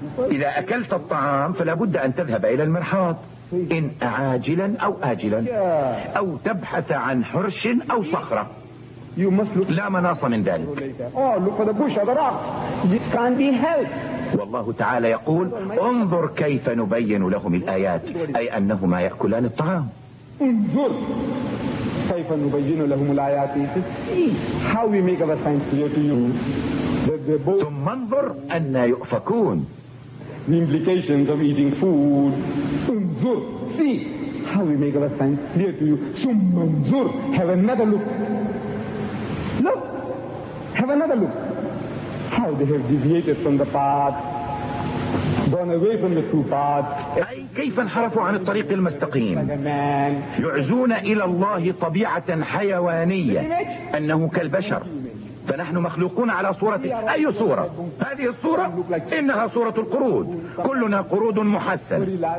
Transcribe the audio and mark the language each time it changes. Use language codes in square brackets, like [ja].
[ar] إذا أكلت الطعام فلا بد أن تذهب إلى المرحاض، إن عاجلا أو آجلا، أو تبحث عن حرش أو صخرة، لا مناص من ذلك. والله تعالى يقول: انظر كيف نبين لهم الآيات، أي أنهما يأكلان الطعام. انظر كيف نبين لهم الآيات، [en] how we make our signs clear to you. [ar] ثم انظر أنا يؤفكون. [en] The implications of eating food. [ar] انظر. [en] See how we make our signs clear to you. [ar] ثم انظر. [en] Have another look. Look. Have another look. How they have deviated from the path. Gone away from the true path. [ar] أي كيف انحرفوا عن الطريق المستقيم. يعزون إلى الله طبيعة حيوانية. أنه كالبشر. فنحن مخلوقون على صورته. أي صورة؟ هذه الصورة؟ إنها صورة القرود، كلنا قرود محسن.